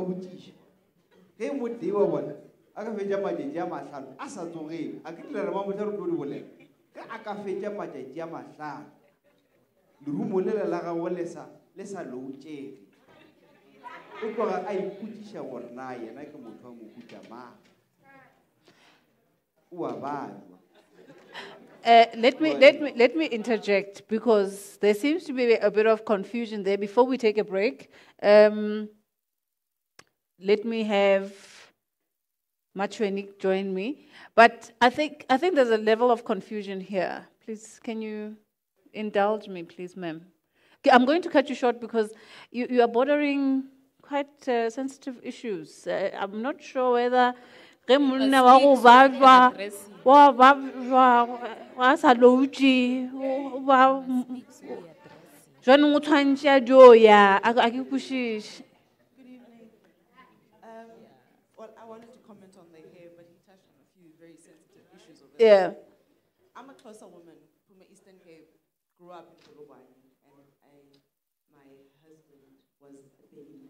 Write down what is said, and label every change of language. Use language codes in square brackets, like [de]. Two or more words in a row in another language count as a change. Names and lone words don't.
[nso] botšiša ge motee wa bona a ka fetša matšatši a mahlano a sa tsogele a ke tlela re mamotlha re tlo di bolela ge a ka fetša matšatši a mahlano lerumo le la gago le sa loutšege o tloga a ipotšiša gore na yena ke motho wa mohuta mang o a bajwa. [en] Let me interject because there seems to be a bit of confusion there. Before we take a break, let me have Machwenik join me. But I think there's a level of confusion here. Please, can you indulge me, please, ma'am? Okay, I'm going to cut you short because you are bordering quite sensitive issues. I'm not sure whether [nso] wa sa loutše jwanong o tshwantše dio ya a ke kwešiše. [en] Good evening. Well, I wanted to comment on the hair, but he touched on a few very sensitive issues over Yeah. I'm a closer woman from the Eastern Cape, grew up in Polokwane, and my husband was a baby.